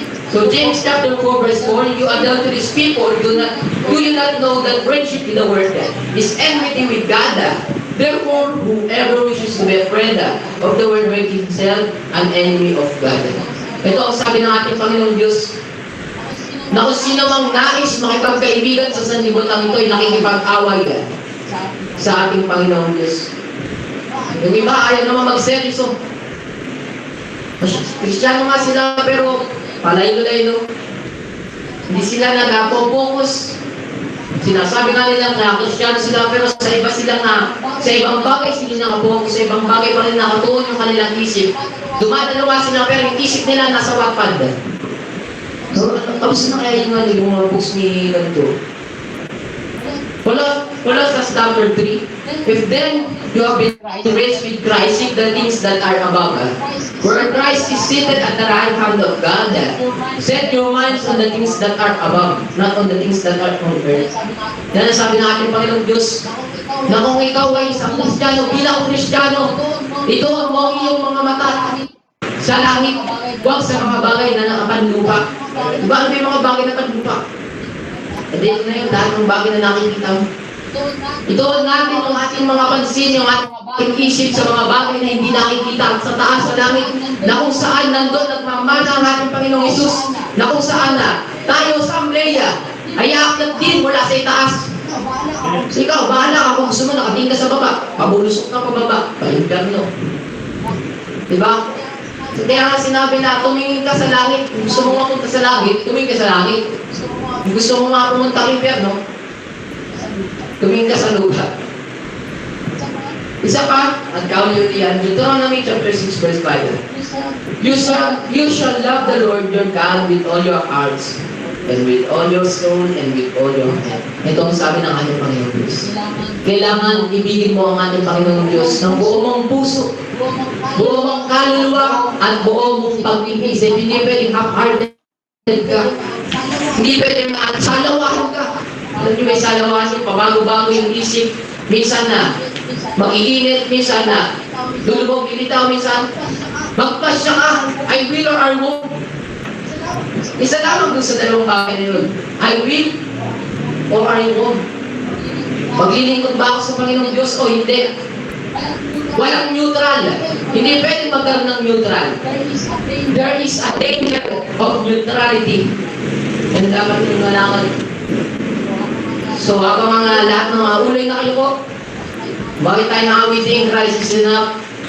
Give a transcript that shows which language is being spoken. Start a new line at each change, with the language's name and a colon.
English: So James chapter 4 verse 4, you adulterous people, do you not know that friendship with the world is enmity with God? Therefore, whoever wishes to be a friend of the world makes himself an enemy of God.
Filipino: Ito ang sabi ng ating Panginoon Diyos, na kung sino mang nais makipagkaibigan sa sanlibutan ito ay nakikipag-away sa ating Panginoon Diyos. Yung iba ayaw naman mag-seryoso. Kristiyano nga sila pero palay-lay-lo. Hindi sila nag-focus. Sinasabi nga nila na Kristiyano sila pero sa iba sila sa ibang bagay sila nakapokus, sa ibang bagay pa rin nakatuon yung kanilang isip. Dumadalawa sila pero yung isip nila nasa Wattpad. So, tapos na kaya yung mga books ni ganito.
English: Colossians chapter 3, if then you have been raised with Christ, seek the things that are above, where Christ is seated at the right hand of God. Set your minds on the things that are above, not on the things that are on earth.
Filipino: Yan ang sabi ng ating Panginoong Diyos, na kung ikaw ay isang Kristiyano, bilang Kristiyano, ito ang mga iyong mga mata sa langit, huwag sa mga bagay na nakapanlupa. Diba ano yung mga bagay na nakapanlupa? Hindi na yung dahil ng bagay na nakikita mo. Ituon natin yung ating mga pansin, yung ating isip sa mga bagay na hindi nakikita at sa taas sa langit, na kung saan nandun nagmamana ang ating Panginoong Isus, na kung saan tayo sa Amleya ay aakyat din mula sa itaas. So ikaw, bahala ka kung gusto mo nakatingin ka sa baba, pabulusok ka pababa, pa-inferno. Diba? So kaya nga sinabi na tumingin ka sa langit, kung gusto mo mapunta sa langit, tumingin ka sa langit. Kung gusto mo nga pumunta sa inferno, tumingin ka sa lupa. Isa pa, at kauli-ulian, Deuteronomy chapter 6 verse 5.
English: You shall love the Lord your God with all your hearts, and with all your soul, and with all your heart.
Filipino: Ito ang sabi ng ating Panginoong Diyos. Kailangan ibigin mo ang ating Panginoong Diyos ng buo mong puso, buo mong kaluluwa, at buo mong pag-iisip. Hindi pwedeng half-hearted ka. Hindi pwedeng salawahan ka. Alam niyo, may salawahan yung pabago-bago yung isip. Minsan na mag-iinit, minsan na lulubog, ilitaw, minsan magpasya ka.
English: I will or I won't.
Filipino: Isa lamang doon sa dalawang bagay na yun.
English: I will or I won't.
Filipino: Maglilingkod ba ako sa Panginoong Diyos o hindi? Walang neutral. Hindi pwede magkaroon ng neutral.
English: There is a danger of neutrality.
Filipino: And dapat yung malaman. So, ako mga lahat ng mga ulay na kayo po, bakit tayo nakawiting
English: Christ is enough?